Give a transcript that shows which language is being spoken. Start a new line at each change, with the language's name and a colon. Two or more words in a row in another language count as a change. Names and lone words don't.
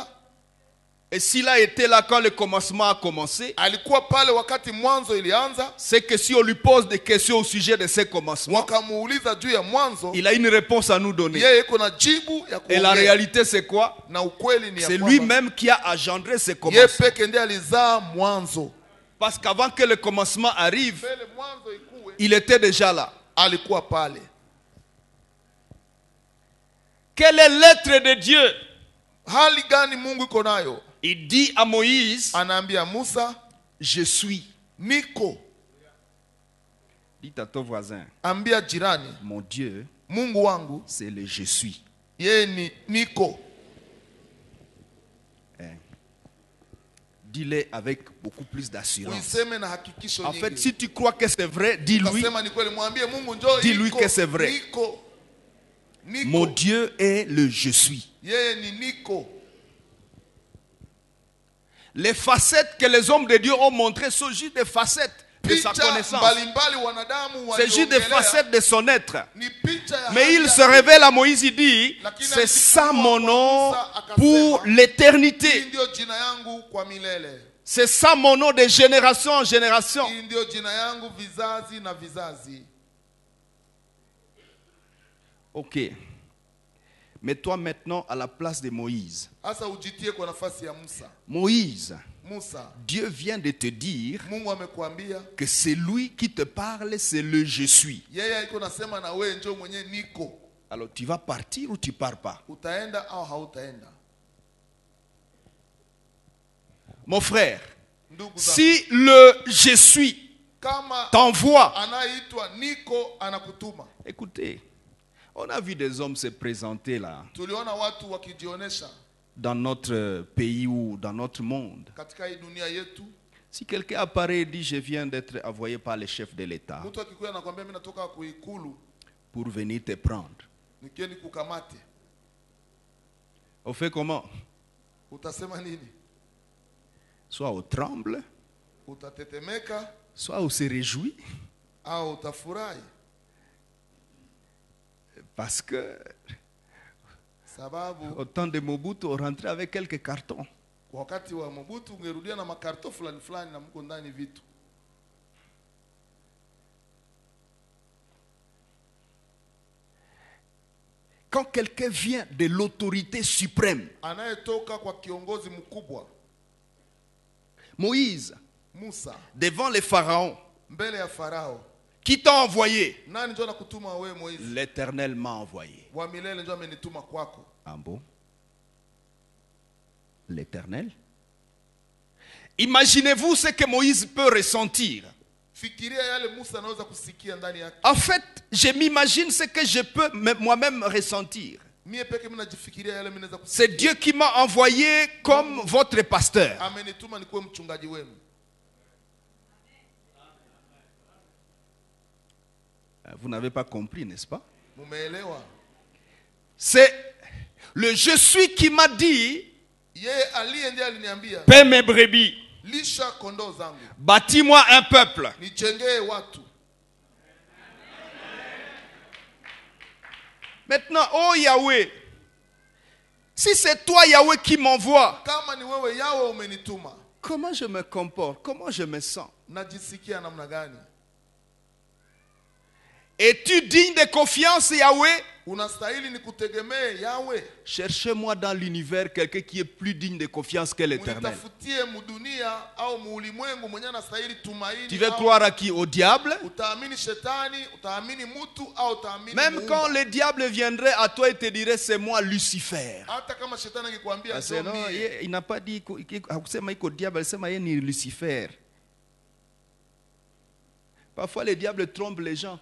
French: Et s'il a été là quand le commencement a commencé,
Swahili: alikuwa pale wakati mwanzo ilianza.
French: c'est que si on lui pose des questions au sujet de ces commencements,
Swahili: Wakamuuliza juu ya mwanzo,
French: il a une réponse à nous donner.
Swahili: yeye iko na jibu ya
French: Et la
Swahili: kuongea.
French: réalité, c'est quoi?
Swahili: Na ukweli ni ya
French: C'est
Swahili: kwamba
French: lui-même qui a engendré ces
Swahili: yeye
French: commencements.
Swahili: peke ndiye alizaa mwanzo.
French: Parce qu'avant que le commencement arrive,
Swahili: Mbele mwanzo ikuwe,
French: il était déjà là.
Swahili: alikuwa pale.
French: Quelle est l'être de Dieu?
Swahili: Hali gani Mungu iko nayo?
French: Il dit à Moïse,
Swahili: Anaambia Musa,
French: je suis.
Swahili: niko.
French: Dites à ton voisin,
Swahili: Ambia jirani,
French: mon Dieu,
Swahili: Mungu wangu
French: c'est le je suis.
Swahili: yeye ni niko.
French: Dis-le avec beaucoup plus d'assurance.
Swahili: Uiseme na hakikisho
French: En fait,
Swahili: nyingi.
French: si tu crois que c'est vrai, dis-lui,
Swahili: Ukasema ni kweli, mwambie Mungu njoo,
French: Dis-lui
Swahili: iko,
French: que c'est vrai.
Swahili: Niko. Niko.
French: mon Dieu est le je suis.
Swahili: Yeye ni niko.
French: Les facettes que les hommes de Dieu ont montrées sont juste des facettes de sa
Swahili: Picha
French: connaissance.
Swahili: mbalimbali wanadamu
French: C'est juste des
Swahili: waliongelea,
French: facettes de son être.
Swahili: ni picha ya
French: Mais
Swahili: hali
French: il
Swahili: ya-
French: se révèle à Moïse, il dit, c'est ça mon nom pour
Swahili: Hii
French: l'éternité.
Swahili: ndio jina yangu kwa milele.
French: C'est ça mon nom de génération en génération.
Swahili: Hii ndio jina yangu vizazi na vizazi.
French: Ok. Mets-toi maintenant à la place de Moïse.
Swahili: Sasa ujitie kwa nafasi ya Musa.
French: Moïse,
Swahili: Musa,
French: Dieu vient de te dire
Swahili: Mungu amekuambia
French: que c'est lui qui te parle, c'est le je suis.
Swahili: yeye iko nasema na wewe njoo mwenye niko.
French: Alors tu vas partir ou tu pars pas?
Swahili: Utaenda au hautaenda?
French: Mon frère,
Swahili: Ndugu zangu,
French: si le je suis
Swahili: kama
French: t'envoie,
Swahili: anaitwa niko anakutuma.
French: écoutez, on a vu des hommes se présenter là,
Swahili: Tuliona watu wakijionesha
French: dans notre pays ou dans notre monde.
Swahili: katika hii dunia yetu.
French: Si quelqu'un apparaît et dit je viens d'être envoyé par le chef de l'État
Swahili: Mtu akikuja anakuambia mimi natoka kuikulu
French: pour venir te prendre,
Swahili: nikie nikukamate,
French: on fait comment?
Swahili: utasema nini?
French: soit on tremble,
Swahili: utatetemeka
French: soit on se réjouit.
Swahili: au utafurahi,
French: Parce que
Swahili: sababu
French: au temps de Mobutu, on rentrait avec quelques cartons.
Swahili: kwa wakati wa Mobutu ungerudia na makarto fulani fulani na mko ndani vitu.
French: Quand quelqu'un vient de l'autorité suprême,
Swahili: Anayetoka kwa kiongozi mkubwa,
French: Moïse,
Swahili: Musa,
French: devant les pharaons,
Swahili: mbele ya Farao,
French: qui t'a envoyé?
Swahili: nani ndio anakutuma wewe Moizi?
French: L'Éternel m'a envoyé.
Swahili: Wa milele ndio amenituma kwako.
French: Ah bon? L'Éternel? Imaginez-vous ce que Moïse peut ressentir.
Swahili: Fikiria yale Musa anaweza kusikia ndani yake.
French: En fait, je m'imagine ce que je peux moi-même ressentir.
Swahili: Mie peke mimi najifikiria yale mimi naweza kusikia.
French: C'est Dieu qui m'a envoyé comme votre pasteur.
Swahili: Amenituma nikuwe mchungaji wenu.
French: Vous n'avez pas compris, n'est-ce pas?
Swahili: Mumeelewa?
French: C'est le je suis qui m'a dit,
Swahili: Yeye aliye ndiye aliniambia,
French: paie mes brebis,
Swahili: lisha kondoo zangu,
French: bâtis-moi un peuple.
Swahili: nijengee watu.
French: Maintenant, oh Yahweh, si c'est toi Yahweh qui m'envoie,
Swahili: Kama ni wewe Yawe umenituma,
French: comment je me comporte? Comment je me sens?
Swahili: najisikia namna gani?
French: Es-tu digne de confiance, Yahweh?
Swahili: Unastahili nikutegemee Yawe?
French: Cherchez-moi dans l'univers quelqu'un qui est plus digne de confiance que l'Éternel.
Swahili: Unitafutie mudunia au muulimwengu mwenye anastahili tumaini.
French: Tu veux
Swahili: au
French: croire à qui? Au diable?
Swahili: utaamini shetani, utaamini mtu au utaamini
French: Même
Swahili: Muumba.
French: quand le diable viendrait à toi et te dirait c'est moi Lucifer.
Swahili: Hata kama shetani akikwambia
French: Parce que non,
Swahili: mie,
French: il n'a pas dit
Swahili: hakusema iko
French: diable, alisema yeye ni Lucifer. Parfois le diable trompe les gens.